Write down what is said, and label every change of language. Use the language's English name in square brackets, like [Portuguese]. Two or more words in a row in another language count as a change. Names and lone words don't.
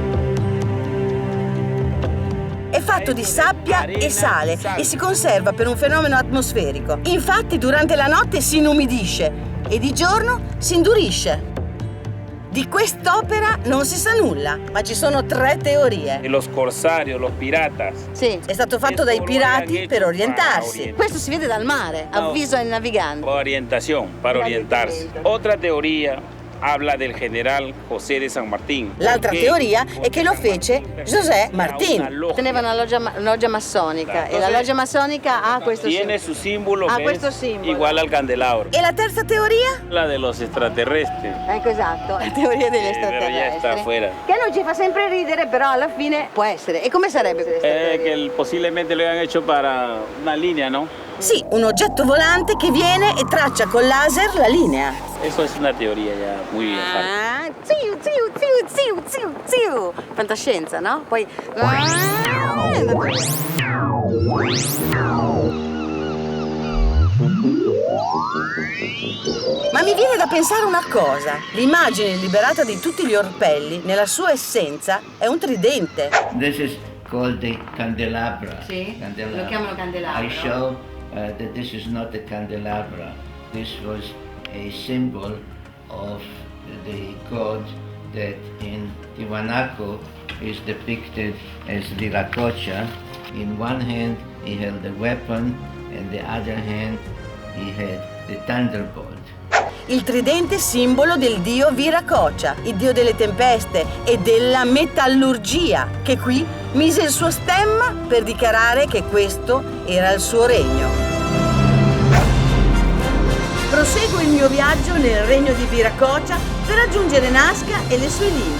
[Italian] È fatto di sabbia e sale e si conserva per un fenomeno atmosferico. Infatti durante la notte si inumidisce e di giorno si indurisce. Di quest'opera non si sa nulla, ma ci sono 3 teorie. [Spanish] Los corsarios, los piratas. [Italian] Sì, È stato fatto dai pirati per orientarsi. questo si vede dal mare, avviso ai naviganti. [Spanish] Orientación, para orientarse. Otra teoría habla del general José de San Martín. [Italian] L'altra [Spanish] Porque [Italian] teoria è che lo fece José Martín. [Spanish] una logia. [Italian] Teneva una loggia massonica e la loggia massonica ha questo [Spanish] Tiene su símbolo [Italian] Ah, [Spanish] que [Italian] questo [Spanish] es [Italian] simbolo. [Spanish] igual al candelabro. [Italian] E la terza teoria? [Spanish] La de los extraterrestres. [Italian] Ecco, esatto, la teoria degli [Spanish] Però ya está [Italian] extraterrestri. [Spanish] afuera. [Italian] Che non ci fa sempre ridere, però alla fine può essere. E come sarebbe questa teoria? [Spanish] Que posiblemente lo hayan hecho para una línea, ¿no? [Italian] Sì, un oggetto volante che viene e traccia con laser la linea. [Spanish] Eso es una teoría ya muy aparte. Ziu, ziu, ziu, ziu, ziu, ziu. [Italian] Fantascienza, no? Poi... Ma mi viene da pensare una cosa. L'immagine liberata di tutti gli orpelli, nella sua essenza, è un tridente. [English] This is called the candelabra. [Italian] Sì, lo chiamano candelabro. [English] I show that this is not the candelabra. This was a symbol of the god that in Tiwanaku is depicted as Viracocha. In one hand he held a weapon, and the other hand he had the thunderbolt. [Italian] Il tridente simbolo del dio Viracocha, il dio delle tempeste e della metallurgia, che qui mise il suo stemma per dichiarare che questo era il suo regno. Proseguo il mio viaggio nel regno di Viracocha per raggiungere Nazca e le sue linee.